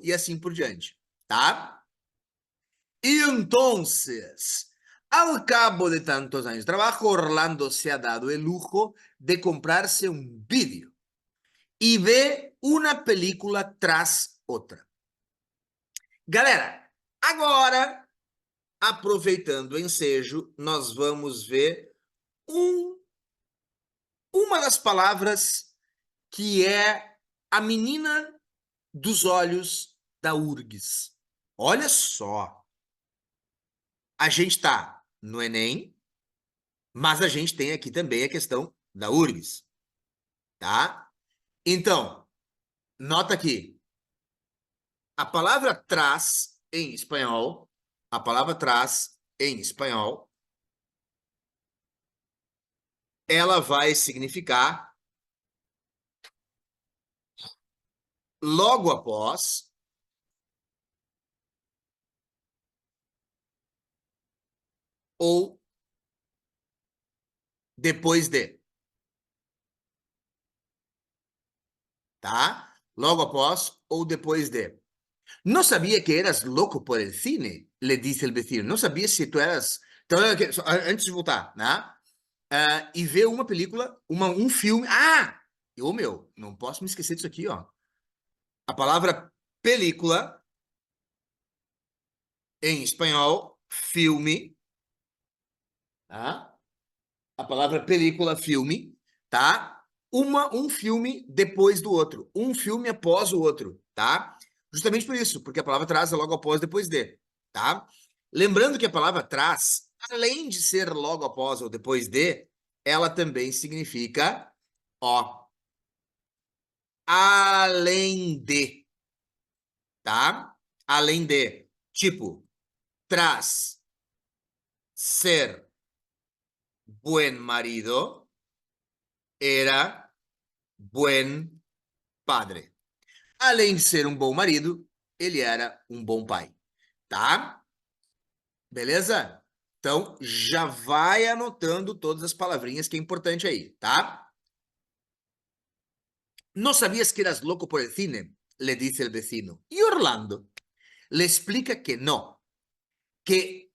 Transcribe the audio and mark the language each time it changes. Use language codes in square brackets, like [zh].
[pt] E assim por diante, tá? [es] E entonces, al cabo de tantos años de trabajo, Orlando se ha dado el lujo de comprarse un vídeo y ve una película tras outra. [pt] Galera, agora, aproveitando o ensejo, nós vamos ver uma das palavras que é a menina dos olhos da URGS. Olha só, a gente está no Enem, mas a gente tem aqui também a questão da URGS, tá? Então, nota aqui, a palavra trás em espanhol, a palavra trás em espanhol, ela vai significar logo após ou depois de, tá? Logo após ou depois de. [es] No sabía que eras loco por el cine, le dice el vecino. No sabía si tu eras... [pt] Então, antes de voltar, né? E ver uma película, um filme... Ah! Meu, não posso me esquecer disso aqui, ó. A palavra película, em espanhol, filme, tá? A palavra película, filme, tá? Um filme depois do outro. Um filme após o outro, tá? Justamente por isso, porque a palavra traz é logo após, depois de, tá? Lembrando que a palavra traz, além de ser logo após ou depois de, ela também significa, ó, além de, tá? Além de, tipo, [es] traz ser buen marido, era buen padre. [pt] Além de ser um bom marido, ele era um bom pai, tá? Beleza? Então, já vai anotando todas as palavrinhas que é importante aí, tá? [es] ¿No sabías que eras loco por el cine? Le dice el vecino. Y Orlando le explica que no, que